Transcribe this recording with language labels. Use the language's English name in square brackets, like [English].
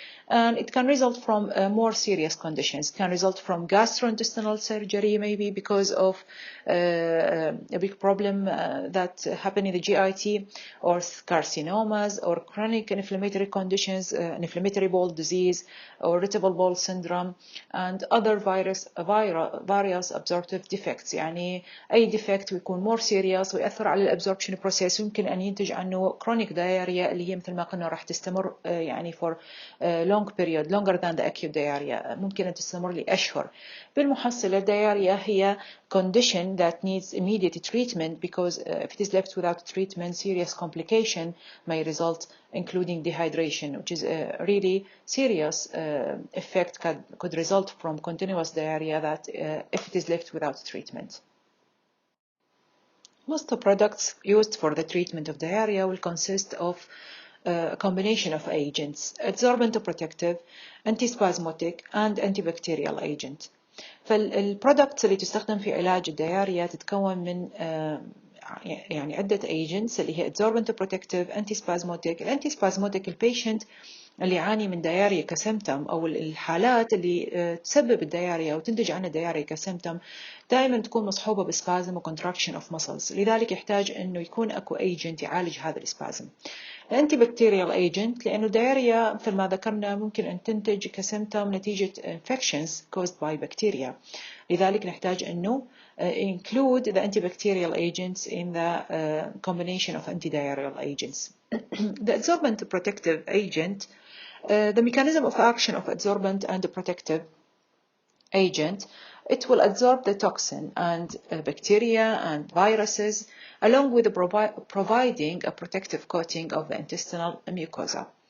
[English] And it can result from more serious conditions. It can result from gastrointestinal surgery, maybe because of a big problem that happened in the GIT, or carcinomas, or chronic inflammatory conditions, inflammatory bowel disease, or irritable bowel syndrome, and other various absorptive defects. [Arabic] يعني أي defect بيكون more serious ويأثر على الabsorption process ويمكن أن ينتج عنه chronic diarrhea اللي هي مثل ما قلنا راح تستمر يعني [English] for long period, longer than the acute diarrhea. [Arabic] ممكن أن تستمر لأشهر. بالمحصلة [English] diarrhea هي condition that needs immediate treatment because if it is left without treatment, serious complication may result, including dehydration, which is a really serious effect could result from continuous diarrhea that if it is left without treatment. Most of the products used for the treatment of diarrhea will consist of a combination of agents, absorbent protective, antispasmodic, and antibacterial agent. [Arabic] فالبرودكتس اللي تستخدم في علاج الدياريا تتكون من يعني عدة agents اللي هي [English] absorbent protective, antispasmodic. [Arabic] الانتيسبازموديك البيشنت اللي يعاني من دياريا كسيمتوم أو الحالات اللي تسبب الدياريا أو تنتج عنها الدياريا كسيمتوم دائما تكون مصحوبة بسبازم وكونتراكشن اوف muscles، لذلك يحتاج إنه يكون أكو ايجنت يعالج هذا السبازم. الانتي بكتيريال ايجنت، لأنه الدياريا مثل ما ذكرنا ممكن أن تنتج كسيمتوم نتيجة infections caused by bacteria، لذلك نحتاج إنه [English] include the antibacterial agents in the combination of antidiarrheal agents. The adsorbent protective agent, the mechanism of action of adsorbent and protective agent, it will absorb the toxin and bacteria and viruses along with providing a protective coating of the intestinal mucosa.